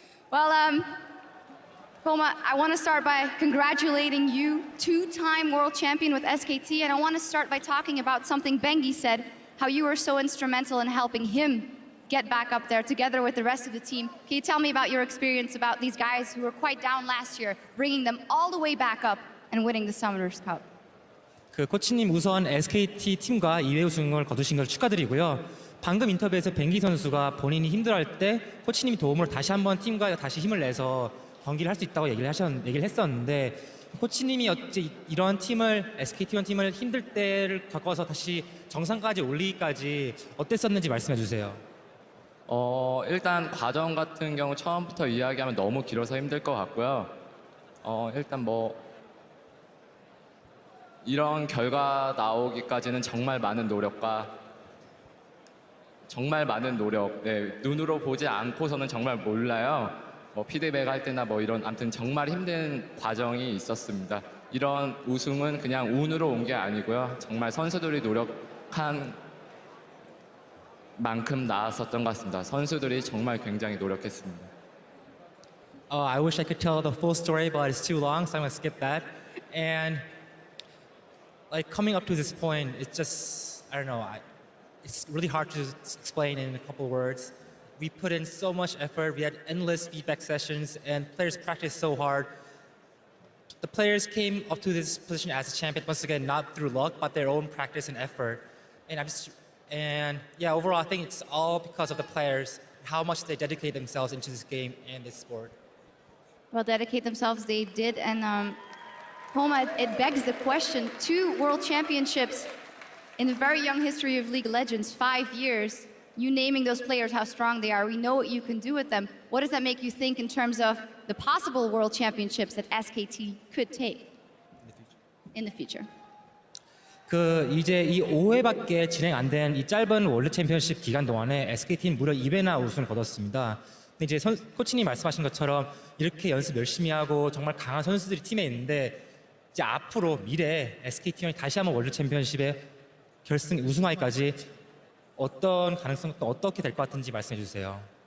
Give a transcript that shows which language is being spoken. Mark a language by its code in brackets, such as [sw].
[en] Well, Koma, I want to start by congratulating you, 2-time world champion with SKT, and I want to start by talking about something Bengi said, how you were so instrumental in helping him get back up there together with the rest of the team. Can you tell me about your experience about these guys who were quite down last year, bringing them all the way back up and winning the Summoners Cup? [ko] 그 코치님 우선 SKT 팀과 2회 우승을 거두신 걸 축하드리고요. 방금 인터뷰에서 뱅기 선수가 본인이 힘들어할 때 코치님이 도움으로 다시 한번 팀과 다시 힘을 내서 경기를 할 수 있다고 얘기를 했었는데 코치님이 어째 이런 팀을 SKT1 팀을 힘들 때를 겪어서 다시 정상까지 올리기까지 어땠었는지 말씀해 주세요. 일단 과정 같은 경우 처음부터 이야기하면 너무 길어서 힘들 것 같고요. 일단 뭐 이런 결과 나오기까지는 정말 많은 노력과 정말 많은 노력, 눈으로 보지 않고서는 정말 몰라요. 뭐 피드백 할 때나 뭐 이런 아무튼 정말 힘든 과정이 있었습니다. 이런 우승은 그냥 운으로 온 게 아니고요. 정말 선수들이 노력한 만큼 나았었던 것 같습니다. 선수들이 정말 굉장히 노력했습니다. [en] I wish I could tell the full story, but it's too long, so I'm going to skip that. And like coming up to this point, it's just, I don't know, it's really hard to explain in a couple words. We put in so much effort, we had endless feedback sessions, and players practiced so hard. The players came up to this position as a champion, once again, not through luck, but their own practice and effort. And yeah, overall, I think it's all because of the players, how much they dedicate themselves into this game and this sport. Well, dedicate themselves, they did, and Homa, it begs the question, 2 world championships in the very young history of League of Legends, 5 years, you naming those players how strong they are, we know what you can do with them. What does that make you think in terms of the possible world championships that SKT could take in the future? [ko] 그 이제 이 5회밖에 진행 안 된 이 짧은 월드 챔피언십 기간 동안에 SKT는 무려 2회나 우승을 거뒀습니다. 근데 이제 코치님 말씀하신 것처럼 이렇게 연습 열심히 하고 정말 강한 선수들이 팀에 있는데 이제 앞으로 미래에 SKT1이 다시 한번 월드 챔피언십에 결승 우승하기까지 어떤 가능성과 어떻게 될 것 같은지 말씀해 주세요.